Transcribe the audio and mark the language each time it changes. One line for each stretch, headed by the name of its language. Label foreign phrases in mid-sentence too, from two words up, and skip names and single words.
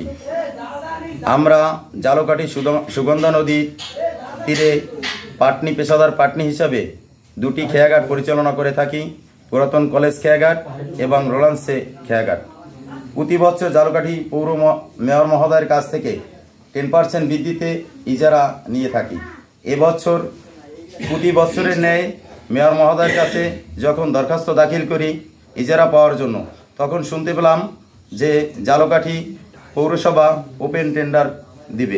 Bangla: আমরা জালকাঠি সুগন্ধা নদী তীরে পাটনী পেশাদার পাটনী হিসাবে দুটি খেয়াঘাট পরিচালনা করে থাকি, পুরাতন কলেজ খেয়াঘাট এবং রোলাংসে খেয়াঘাট। প্রতি বছর জালকাঠি পৌর মেয়র মহোদয়ের কাছ থেকে 10% বৃদ্ধিতে ইজারা নিয়ে থাকি। এবছর প্রতি বছরের ন্যায় মেয়র মহোদয়ের কাছে যখন দরখাস্ত দাখিল করি ইজারা পাওয়ার জন্য, তখন শুনতে পেলাম যে জালকাঠি পৌরসভা ওপেন টেন্ডার দিবে।